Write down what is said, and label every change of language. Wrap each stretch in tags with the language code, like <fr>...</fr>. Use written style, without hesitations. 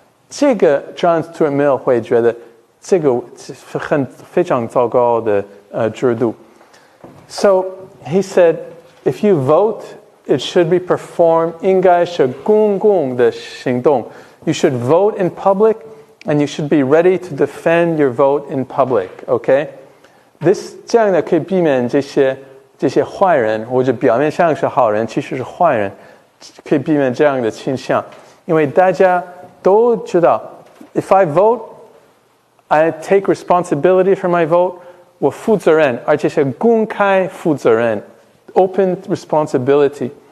<zh>这个 John Stuart Mill 会觉得这个是非常糟糕的制度。</zh> <en>So he said, if you vote, it should be performed</en> <zh>应该是公共的行动。</zh> <en>You should vote in public, and you should be ready to defend your vote in public. Okay?</en> <zh>这样的可以避免这些坏人，或者表面上是好人，其实是坏人，可以避免这样的倾向。因为大家都知道</zh> <en>，if I vote, I take responsibility for my vote.</en> <zh>我负责任，而且是公开负责任 ，</zh> <en>open responsibility。</en>